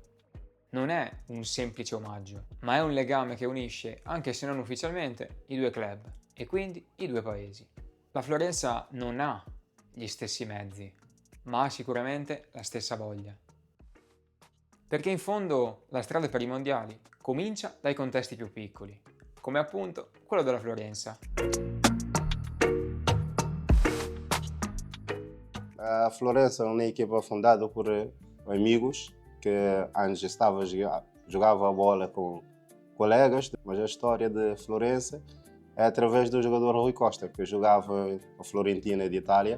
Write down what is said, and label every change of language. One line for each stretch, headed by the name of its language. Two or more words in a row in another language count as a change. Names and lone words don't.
Italian: Non è un semplice omaggio, ma è un legame che unisce, anche se non ufficialmente, i due club e quindi i due paesi. La Florenza non ha gli stessi mezzi, ma ha sicuramente la stessa voglia. Perché in fondo la strada per i mondiali comincia dai contesti più piccoli, come appunto quello della Florenza.
Portuguese: A Florença é uma equipa fundada por amigos que antes jogava a bola com colegas, mas a história de Florença é através do jogador Rui Costa, que jogava a Fiorentina de Itália.